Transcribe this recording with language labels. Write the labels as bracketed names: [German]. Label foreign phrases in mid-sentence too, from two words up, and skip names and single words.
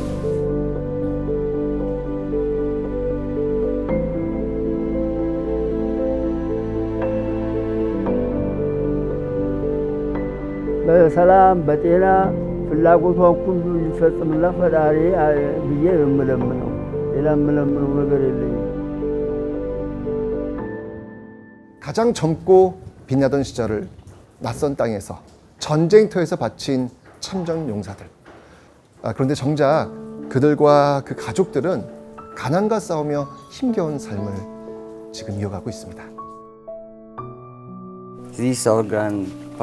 [Amharic] በሰላም በጤና ፍላጎቷን ሁሉ ሊፈጽምላት ፈጣሪ ብዬ የምለምነው፣ ሌላ የምለምነው ነገር የለኝም። [Korean] 가장 젊고 빛나던 시절을 낯선 땅에서 전쟁터에서 바친 참전 용사들. 그런데 정작 그들과 그 가족들은 가난과 싸우며 힘겨운 삶을 지금 이어가고 있습니다. [English] This is our grandpa.